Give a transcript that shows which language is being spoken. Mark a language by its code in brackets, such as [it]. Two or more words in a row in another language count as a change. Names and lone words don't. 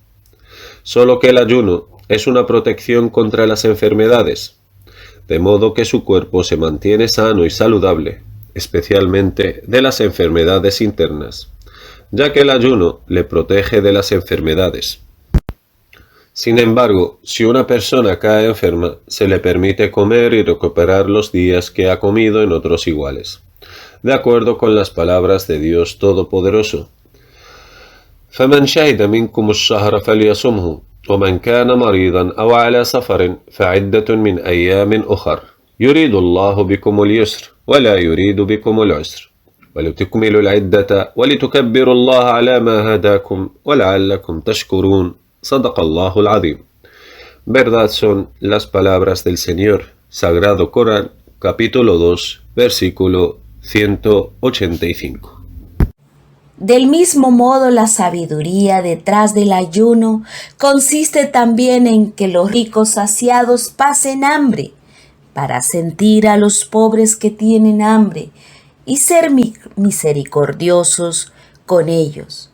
[es] Solo que el ayuno es una protección contra las enfermedades, de modo que su cuerpo se mantiene sano y saludable, especialmente de las enfermedades internas, ya que el ayuno le protege de las enfermedades. Sin embargo, si una persona cae enferma, se le permite comer y recuperar los días que ha comido en otros iguales, de acuerdo con las palabras de Dios Todopoderoso. [ar] فَمَنْ شَهِدَ مِنْكُمُ الشَّهْرَ فَلْيَصُمْهُ وَمَنْ كَانَ مَرِيضًا أَوْ عَلَى سَفَرٍ فَعِدَّةٌ مِنْ أَيَّامٍ أُخَرَ يُرِيدُ اللَّهُ بِكُمُ الْيُسْرَ وَلَا يُرِيدُ بِكُمُ الْعُسْرَ وَلِتُكْمِلُوا الْعِدَّةَ وَلِتُكَبِّرُوا اللَّهَ عَلَى مَا هَدَاكُمْ وَلَعَلَّكُمْ تَشْكُرُونَ صدق الله العظيم. [es] Verdad son las palabras del Señor, Sagrado Corán, capítulo 2, versículo 185. Del mismo modo, la sabiduría detrás del ayuno consiste también en que los ricos saciados pasen hambre, para sentir a los pobres que tienen hambre y ser misericordiosos con ellos.